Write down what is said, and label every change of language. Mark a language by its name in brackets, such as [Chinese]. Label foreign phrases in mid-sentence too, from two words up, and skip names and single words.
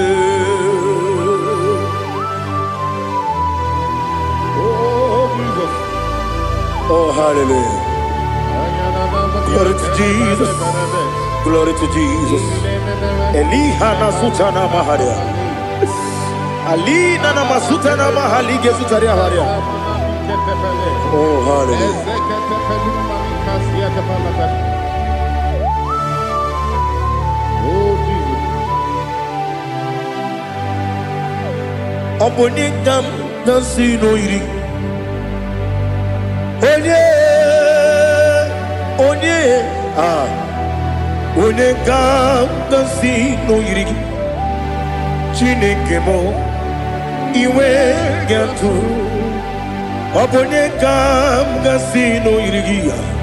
[English] Oh Jesus, oh hallelujah, glory to Jesus. Glory to Jesus. Elihana sutana maharia. Alina na masutana mahali gesutaria haria. Oh hallelujah. Oh Jesus. Obonigam nasino iri. [Igbo] Onye onye ga-si n'oyiri Chineke mo iwe ga-atụ ọ bụ onye ga-si n'oyiri gị ya